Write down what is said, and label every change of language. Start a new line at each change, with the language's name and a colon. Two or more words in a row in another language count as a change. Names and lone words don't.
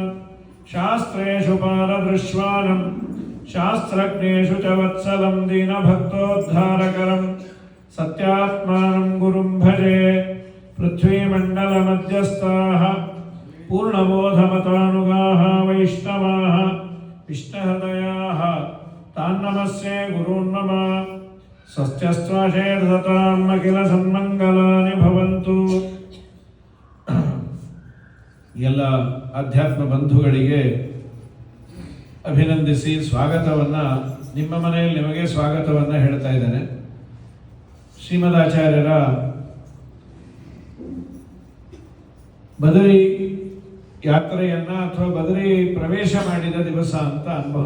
Sanskrit: ಶಾಸ್ತ್ರೇಷು ಪಾರದೃಶ್ವಾನಂ ಶಾಸ್ತ್ರಜ್ಞೇಷು ಚ ವತ್ಸಲಂ ದೀನಭಕ್ತೋದ್ಧಾರಕರಂ ಸತ್ಯಾತ್ಮಾನಂ ಗುರುಂ ಭಜೆ. ಪೃಥ್ವೀಮಂಡಲಮಧ್ಯಸ್ಥಾಃ ಪೂರ್ಣಬೋಧಮತಾನುಗಾಃ ವೈಷ್ಣವಾಃ ವಿಷ್ಣುಹೃದಯಾಃ ತಾನ್ನಮಸ್ಯೆ ಗುರುನ್ನಮ. ಸ್ವಸ್ತ್ಯಸ್ತ್ವಶೇರ್ಧತಾಂ ಅಖಿಲ ಸನ್ಮಂಗಲಾನಿ ಭವಂತು.
Kannada: ಎಲ್ಲ ಅಧ್ಯಾತ್ಮ ಬಂಧುಗಳಿಗೆ ಅಭಿನಂದಿಸಿ ಸ್ವಾಗತವನ್ನು, ನಿಮ್ಮ ಮನೆಯಲ್ಲಿ ನಿಮಗೆ ಸ್ವಾಗತವನ್ನು ಹೇಳ್ತಾ ಇದ್ದೇನೆ. ಶ್ರೀಮದಾಚಾರ್ಯರ ಬದರಿ ಯಾತ್ರೆಯನ್ನು ಅಥವಾ ಬದರಿ ಪ್ರವೇಶ ಮಾಡಿದ ದಿವಸ ಅಂತ ಅನ್ಬಹುದು.